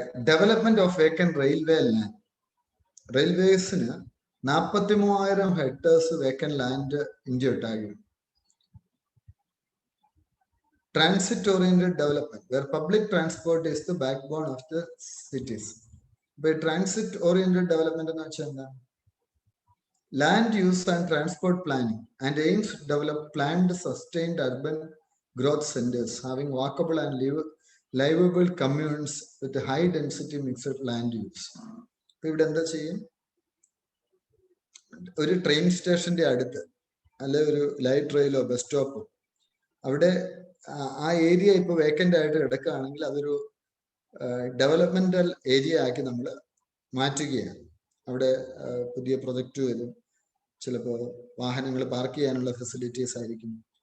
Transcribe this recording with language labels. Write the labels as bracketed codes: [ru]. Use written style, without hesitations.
[en] Development of vacant railway land. [ml] റെയിൽവേസിന് 43,000 hectares vacant land India ഒട്ടാകെ. [en] Transit oriented development where public transport is the backbone of the cities. [ml] ഇപ്പൊ transit oriented development എന്ന് വെച്ചാൽ എന്താ? [en] Land use and transport planning and aims to develop planned sustained urban growth centers having walkable and livable communes with a high density mixed land use. [ml] ഇവിടെ എന്താ ചെയ്യും? ഒരു train സ്റ്റേഷന്റെ അടുത്ത് അല്ലെ ഒരു ലൈറ്റ് റെയിലോ ബസ് സ്റ്റോപ്പോ അവിടെ ആ ഏരിയ ഇപ്പൊ വേക്കന്റ് ആയിട്ട് കിടക്കുകയാണെങ്കിൽ അതൊരു ഡെവലപ്മെന്റൽ ഏരിയ ആക്കി നമ്മൾ മാറ്റുകയാണ്. അവിടെ പുതിയ പ്രൊജക്റ്റ് വരും. ചിലപ്പോൾ വാഹനങ്ങൾ പാർക്ക് ചെയ്യാനുള്ള ഫെസിലിറ്റീസ് ആയിരിക്കും.